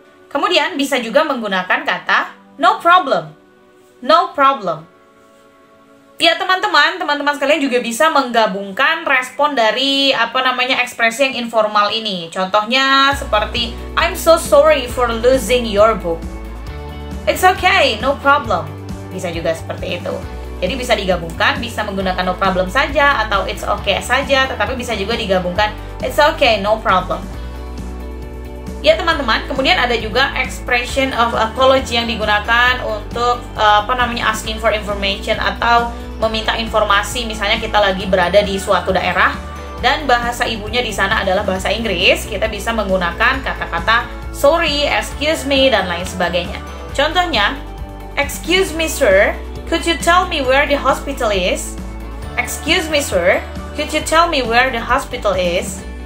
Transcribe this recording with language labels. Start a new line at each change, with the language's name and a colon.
Indonesian: Kemudian bisa juga menggunakan kata no problem.
English: No problem.
Indonesian: Ya teman-teman sekalian juga bisa menggabungkan respon dari ekspresi yang informal ini. Contohnya seperti
English: I'm so sorry for losing your book. It's okay, no problem.
Indonesian: Bisa juga seperti itu. Jadi bisa digabungkan, bisa menggunakan no problem saja atau it's okay saja, tetapi bisa juga digabungkan
English: it's okay, no problem.
Indonesian: Ya teman-teman, kemudian ada juga expression of apology yang digunakan untuk
English: asking for information
Indonesian: atau meminta informasi. Misalnya kita lagi berada di suatu daerah dan bahasa ibunya di sana adalah bahasa Inggris, kita bisa menggunakan kata-kata sorry, excuse me, dan lain sebagainya. Contohnya,
English: excuse me sir, could you tell me where the hospital is? Excuse me sir, could you tell me where the hospital is?